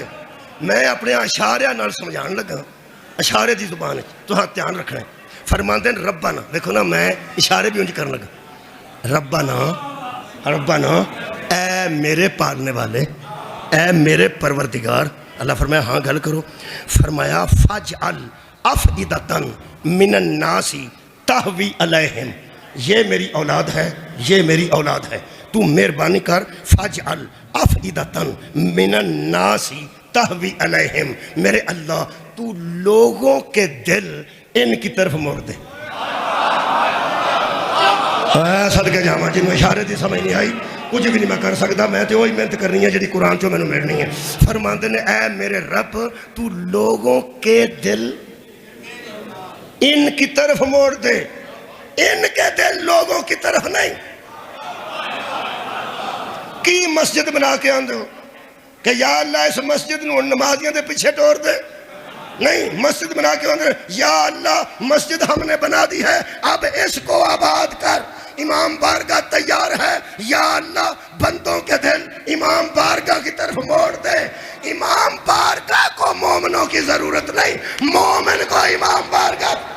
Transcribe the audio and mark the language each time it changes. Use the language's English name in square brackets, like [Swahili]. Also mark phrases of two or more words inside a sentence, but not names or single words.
[Punjabi] میں اپنے اشارے نال سمجھان لگا، اشارے دی زبان ہے تو ہاں دھیان رکھنا ہے۔ فرماندے ربنا، دیکھو نا میں اشارے بھی انج کرنے لگا، ربنا [Urdu] اے میرے پالنے والے، اے میرے پروردگار۔ اللہ فرمایا [Punjabi] ہاں گل کرو۔ [Urdu] فرمایا [Arabic] فاجعل افئدۃ من الناس تہوی علیہم، [Urdu] یہ میری اولاد ہے، یہ میری اولاد ہے، تو مہربانی کر [Arabic] فاجعل افئدۃ من الناس تہوی علیہم، [Urdu] میرے اللہ تو لوگوں کے دل ان کی طرف موڑ دے۔ [Punjabi] صدقے جاواں جنوں اشارے دی سمجھ نہیں آئی کچھ بھی نہیں میں کر سکتا، میں تو وہی محنت کرنی ہے جڑی قرآن چوں میں ملنی ہے۔ فرماندے نے [Urdu] اے میرے رب تو لوگوں کے دل ان کی طرف موڑ دے، ان کے دل لوگوں کی طرف نہیں۔ [Punjabi] کی مسجد بنا کے آندے ہو کہ یا اللہ اس مسجد نو نمازیاں دے پیچھے ٹور دے؟ نہیں، مسجد بنا کے آندے [Urdu] یا اللہ مسجد ہم نے بنا دی ہے اب اس کو آباد کر۔ امام بارگاہ تیار ہے، یا اللہ بندوں کے دل امام بارگاہ کی طرف موڑ دے۔ امام بارگاہ کو مومنوں کی ضرورت نہیں، مومن کو امام بارگاہ۔